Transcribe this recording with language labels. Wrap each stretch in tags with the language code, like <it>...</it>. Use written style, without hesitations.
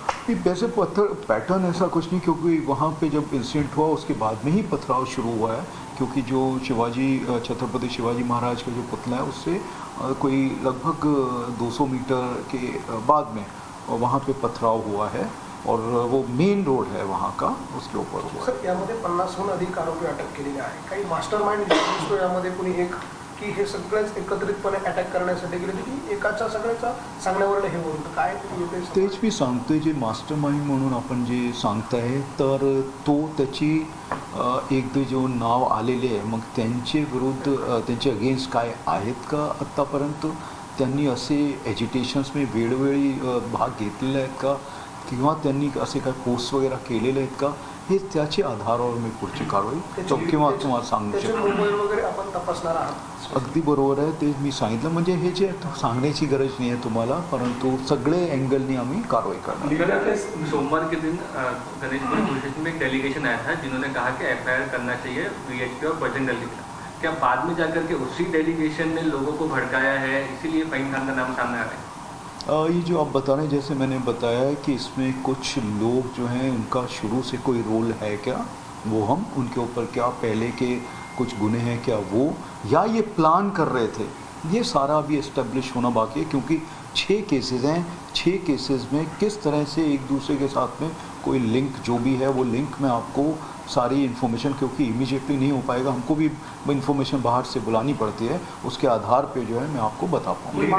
<hi>नहीं, वैसे पैटर्न ऐसा कुछ नहीं, क्योंकि वहाँ पे जब इंसिडेंट हुआ उसके बाद में ही पथराव शुरू हुआ है, क्योंकि जो छत्रपति शिवाजी महाराज का जो पुतला है उससे कोई लगभग 200 मीटर के बाद में वहाँ पे पथराव हुआ है, और वो मेन रोड है वहाँ का, उसके ऊपर हुआ है।</hi> <mr>सर, यामध्ये 50हून अधिक आरोपी अटक केलेले आहे. काही मास्टरमाइंड दिसतो यामध्ये कुणी एक, की हे सगळेच एकत्रितपणे अटॅक करण्यासाठी गेले, की एकाच्या सगळ्याचा सांगण्यावरून हे होऊन काय येते? तेच मी सांगतोय, जे मास्टरमाइंड म्हणून आपण जे सांगताय, तर तो त्याची एक जो नाव आलेले आहे, मग त्यांचे विरुद्ध त्यांचे अगेन्स्ट काय आहेत का आत्तापर्यंत? त्यांनी असे एजिटेशन्स में वेळोवेळी भाग घेतलेले आहेत का, किंवा त्यांनी असे काय पोस्ट वगैरे केलेले आहेत का, हे त्याचे आधारावर मी पुढची कारवाई किंवा तुम्हाला सांगू त्याचे शकतो. मोबाईल वगैरे आपण तपासणार आहात? अगदी बरोबर आहे, ते मी सांगितलं. म्हणजे हे जे सांगण्याची गरज</mr> <hi>नहीं है</hi> <mr>तुम्हाला, परंतु सगळे एंगलनी आम्ही कारवाई करणार.</mr> <hi>सोमवार के दिन गणेशपुरी पुलिस स्टेशन में एक डेलीगेशन आया था जिन्होंने कहा कि एफआईआर करना चाहिए वीएचपी और बजरंग दल के खिलाफ। क्या बाद में जाकर के उसी डेलीगेशन ने लोगों को भड़काया है, इसीलिए फ़हीम खान का नाम सामने आ रहा है? ये जो आप बता रहे हैं, जैसे मैंने बताया है कि इसमें कुछ लोग जो हैं उनका शुरू से कोई रोल है क्या, वो हम उनके ऊपर क्या पहले के कुछ गुने हैं क्या वो, या ये प्लान कर रहे थे, ये सारा अभी इस्टेब्लिश होना बाकी है, क्योंकि 6 केसेस हैं, 6 केसेस में किस तरह से एक दूसरे के साथ में कोई लिंक जो भी है वो लिंक में आपको सारी इन्फॉर्मेशन, क्योंकि इमीडिएटली नहीं हो पाएगा, हमको भी इन्फॉर्मेशन बाहर से बुलानी पड़ती है, उसके आधार पे जो है मैं आपको बता पाऊँगा।</hi>